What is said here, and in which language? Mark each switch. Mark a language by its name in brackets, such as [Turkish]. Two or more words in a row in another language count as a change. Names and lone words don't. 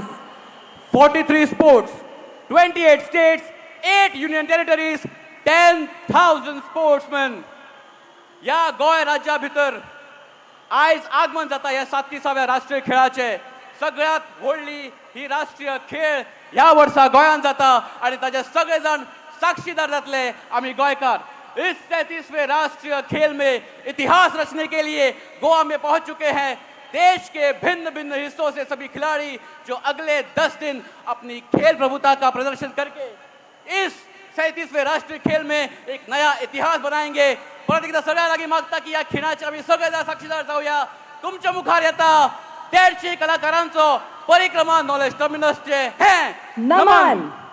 [Konkani] 43 स्पोर्ट्स, 28 स्टेट्स, 8 [English] union territories, [Konkani] 10,000 स्पोर्ट्समॅन या गोंय राज्या भितर आयज आगमन जाता या 37व्या राष्ट्रीय खेळाचे। सगळ्यात व्हडली ही राष्ट्रीय खेळ ह्या वर्सा गोंयांत जाता आणि ताचे सगळे जण साक्षीदार जातले आम्ही गोंयकार। [Hindi] इस 37वें राष्ट्रीय खेल में इतिहास रचने के लिए गोवा में पहुंच चुके हैं देश के भिन्न भिन्न हिस्सों से सभी खिलाड़ी, जो अगले 10 दिन अपनी खेल प्रभुता का प्रदर्शन करके इस 37वें राष्ट्रीय खेल में एक नया इतिहास बनाएंगे। [Konkani] परत एकदा सगळ्या लागी मागता की या खेळाचे आम्ही सगळे साक्षीदार जाऊया। तुमच्या मुखार येता 150 कलाकारांचो परिक्रमा नॉलेज टर्मिनसचे हे नमन।